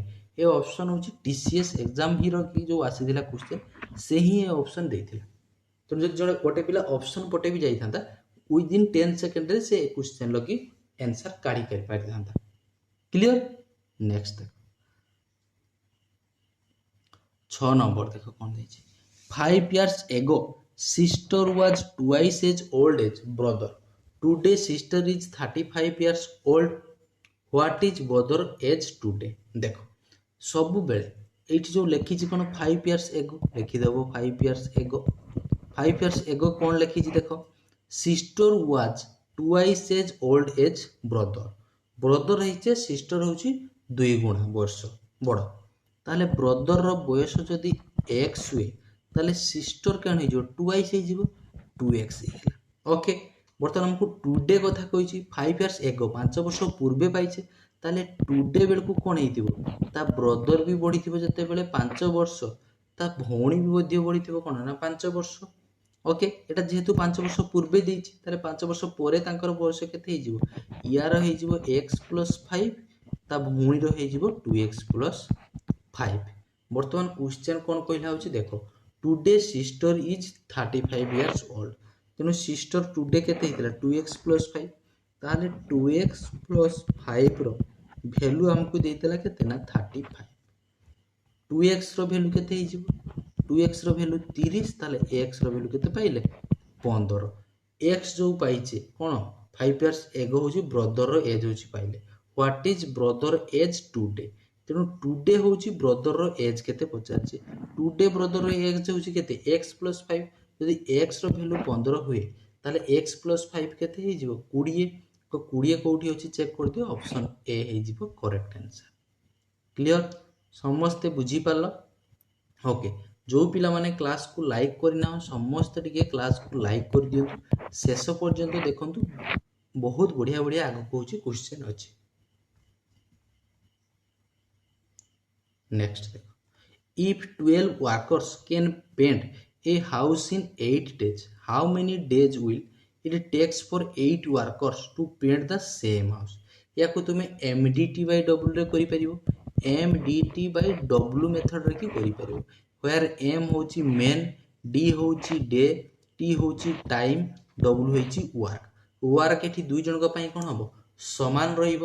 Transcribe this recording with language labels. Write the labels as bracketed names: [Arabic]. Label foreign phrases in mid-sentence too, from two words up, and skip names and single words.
[Odia] ଏ ଅପସନ୍ ହେଉଛି TCS ଏକ୍ଜାମ ହିର କି ଯେଉଁ ଆସିଥିଲା କ୍ୱେଶ୍ଚନ୍ ସେ ହିଁ ଏ ଅପସନ୍ ଦେଇଥିଲା। ତେଣୁ ଯଦି ଜଣେ ଗୋଟେ ପିଲା ଅପସନ୍ ପଟେ ବି ଯାଇଥାନ୍ତା [English] within 10 seconds [Odia] ସେ କ୍ୱେଶ୍ଚନ୍ ଲଗି ଆନ୍ସର କାଢ଼ି ପାରିଥାନ୍ତା। କ୍ଲିଅର। ନେକ୍ସଟ ଦେଖ 6 ନମ୍ବର ଦେଖ କ'ଣ ଦେଇଛି। [English] 5 years ago sister was twice as old as brother. Today sister is 35 years old. What is brother age today? [Odia] ଦେଖ ସବୁବେଳେ ଏଇଠି ଯେଉଁ ଲେଖିଛି କ'ଣ [English] 5 years ago [Odia] ଲେଖିଦେବ [English] 5 years ago। 5 years ago [Odia] କ'ଣ ଲେଖିଛି ଦେଖ [English] sister was twice as old as brother। [Odia] brother ହେଇছে sister ହେଉଛି 2 ଗୁଣା ବର୍ଷ ବଡ଼। ତାହେଲେ ବ୍ରଦରର ବୟସ ଯଦି x ହୁଏ ତାହେଲେ ସିଷ୍ଟର କ'ଣ ହେଇଯିବ 2x ହେଇଯିବ 2x ହେଇଗଲା। ଓକେ। ବର୍ତ୍ତମାନ ଆମକୁ ଟୁଡେ କଥା କହିଛି [English] 5 years ago [Odia] 5 ବର୍ଷ ପୂର୍ବେ ପାଇଛେ। ତାହେଲେ ଟୁଡେ ବେଳକୁ କ'ଣ ହେଇଥିବ ତା ବ୍ରଦର ବି ବଢ଼ିଥିବ ଯେତେବେଳେ 5 ବର୍ଷ ତା ଭଉଣୀ ବି ମଧ୍ୟ ବଢ଼ିଥିବ କ'ଣ ନା 5 ବର୍ଷ। ଓକେ। ଏଟା ଯେହେତୁ 5 ବର୍ଷ ପୂର୍ବେ ଦେଇଛି ତାହେଲେ 5 ବର୍ଷ ପରେ ତାଙ୍କର ବୟସ କେତେ ହେଇଯିବ ୟାର ହେଇଯିବ x + 5 ତା ଭଉଣୀର ହେଇଯିବ 2x + 5। ବର୍ତ୍ତମାନ କ୍ୱେଶ୍ଚନ୍ କ'ଣ କହିଲା ହେଉଛି ଦେଖ [English] today sister is 35 years old. [Odia] ତେଣୁ [English] sister today [Odia] କେତେ ହେଇଥିଲା 2x + 5। ତାହେଲେ 2x + 5ର ଭ୍ୟାଲୁ ଆମକୁ ଦେଇଥିଲା କେତେ ନା 35। 2xର ଭ୍ୟାଲୁ କେତେ ହେଇଯିବ 2xର ଭ୍ୟାଲୁ 30। ତାହେଲେ xର ଭ୍ୟାଲୁ କେତେ ପାଇଲେ 15। x ଯେଉଁ ପାଇଛେ କ'ଣ [English] 5 years ago [Odia] ହେଉଛି [English] brother's age [Odia] ହେଉଛି ପାଇଲେ। [English] what is brother age today. [Odia] ତେଣୁ ଟୁଡେ ହେଉଛି [English] brother's age [Odia] କେତେ ପଚାରିଛି। ଟୁଡେ [English] brother's age [Odia] ହେଉଛି କେତେ x + 5। ଯଦି xର ଭ୍ୟାଲୁ 15 ହୁଏ ତାହେଲେ x + 5 କେତେ ହେଇଯିବ 20। ତ 20 କେଉଁଠି ଅଛି ଚେକ୍ କରିଦିଅ ଅପସନ୍ ଏ ହେଇଯିବ [English] correct answer. [Odia] କ୍ଲିଅର। ସମସ୍ତେ ବୁଝିପାରିଲ। ଓକେ। ଯେଉଁ ପିଲାମାନେ କ୍ଲାସ୍କୁ ଲାଇକ୍ କରିନାହ ସମସ୍ତେ ଟିକେ କ୍ଲାସ୍କୁ ଲାଇକ୍ କରିଦିଅନ୍ତୁ ଶେଷ ପର୍ଯ୍ୟନ୍ତ ଦେଖନ୍ତୁ ବହୁତ ବଢ଼ିଆ ବଢ଼ିଆ ଆଗକୁ ହେଉଛି କ୍ୱେଶ୍ଚନ୍ ଅଛି। [English] ନେକ୍ସଟ ଦେଖ if 12 workers can paint a house in 8 days how many days will it takes for 8 workers to paint the same house। [Odia] ୟାକୁ ତୁମେ MDT/W ରେ କରିପାରିବ। MDT/W ମେଥଡ଼ରେ କି କରିପାରିବ। [English] where M [Odia] ହେଉଛି ମେନ୍ D ହେଉଛି ଡେ T ହେଉଛି ଟାଇମ୍ W ହେଉଛି ୱାର୍କ। ୱାର୍କ ଏଠି ଦୁଇ ଜଣଙ୍କ ପାଇଁ କ'ଣ ହେବ ସମାନ ରହିବ।